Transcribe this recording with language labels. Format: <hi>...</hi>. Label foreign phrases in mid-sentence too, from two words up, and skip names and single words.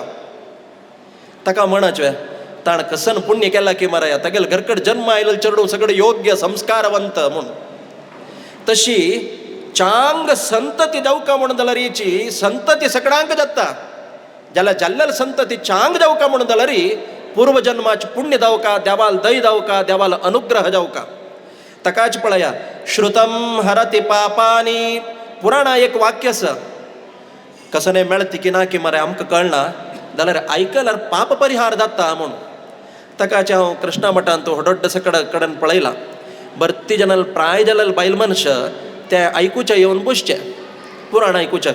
<kok>ताका म्हणचें ताण कसन पुण्य केला की माराया तागेल घरकड जन्म आयलें चेडूं सगळें योग्य संस्कारवंत म्हणून. तशी चांग संतती जावका म्हणून जाल्यार हिची संतती सगळ्यांक जाता जाल्यार जाल्ल्याल संतती चांग जावका म्हणून जाल्यार पूर्वजन्माचे पुण्य जावका देवाल दय जावका देवाल अनुग्रह जावका. ताकाच पळया</kok> <sa>श्रुतम हरति पापानी</sa> <kok>पुराणा एक वाक्य आसा. कसं नाही मेळती की ना की मरे आमकां कळना जाल्यार आयकल्यार पाप परिहार जाता म्हणून. ताकाच हांव कृष्णा मठांत तो हडोड्ड कडेन पळयला. भरती जनाल प्राय जाल्यार बायल मनश ते आयकुचे येवन बसचे पुराण आयकुचे.</kok>